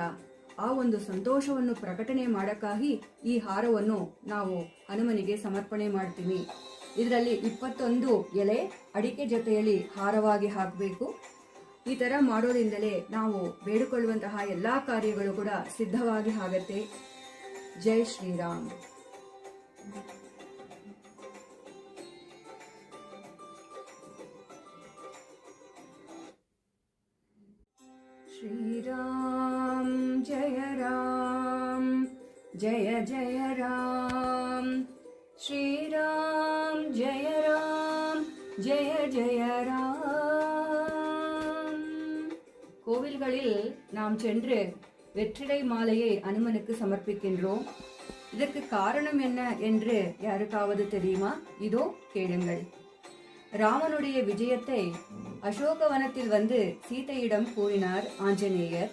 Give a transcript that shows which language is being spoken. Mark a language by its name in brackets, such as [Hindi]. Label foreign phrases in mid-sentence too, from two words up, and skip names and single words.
[Kannada] ಆ ಒಂದು ಸಂತೋಷವನ್ನು ಪ್ರಕಟಣೆ ಮಾಡಕ್ಕಾಗಿ ಈ ಹಾರವನ್ನು ನಾವು ಹನುಮನಿಗೆ ಸಮರ್ಪಣೆ ಮಾಡ್ತೀವಿ. ಇದರಲ್ಲಿ 21 ಎಲೆ ಅಡಿಕೆ ಜೊತೆಯಲ್ಲಿ ಹಾರವಾಗಿ ಹಾಕಬೇಕು. ಈ ತರ ಮಾಡೋದ್ರಿಂದಲೇ ನಾವು ಬೇಡಿಕೊಳ್ಳುವಂತಹ ಎಲ್ಲಾ ಕಾರ್ಯಗಳು ಕೂಡ ಸಿದ್ಧವಾಗಿ ಆಗತ್ತೆ. ಜೈ ಶ್ರೀರಾಮ್. [Hindi] श्रीराम जय राम जय जय राम श्रीराम जय राम जय जय राम. [Tamil] கோவில்களில் நாம் சென்று வெற்றிலை மாலையை அனுமனுக்கு சமர்ப்பிக்கின்றோம். இதற்கு காரணம் என்ன என்று யாருக்காவது தெரியுமா? இதோ கேளுங்கள். ராமனுடைய விஜயத்தை அசோகவனத்தில் வந்து சீதையிடம் கூறினார் ஆஞ்சநேயர்.